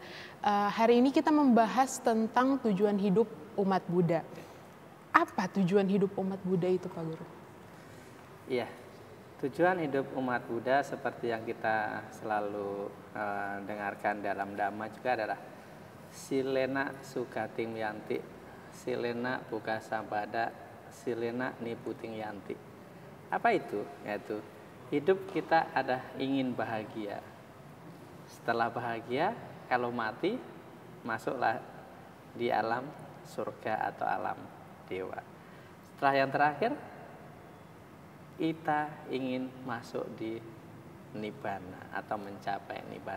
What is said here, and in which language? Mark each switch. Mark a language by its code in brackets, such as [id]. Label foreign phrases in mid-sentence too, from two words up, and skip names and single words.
[id] Hari ini kita membahas tentang tujuan hidup umat Buddha. Apa tujuan hidup umat Buddha itu, Pak Guru? Iya, tujuan hidup umat Buddha seperti yang kita selalu dengarkan dalam Dhamma juga adalah [pi] Silena Sukating Yanti, Silena Buka Sambada, Silena Niputing Yanti. [id] Apa itu? Yaitu hidup kita ada ingin bahagia. Setelah bahagia, kalau mati, masuklah di alam surga atau alam dewa. Setelah yang terakhir, kita ingin masuk di nibbana atau mencapai nibbana.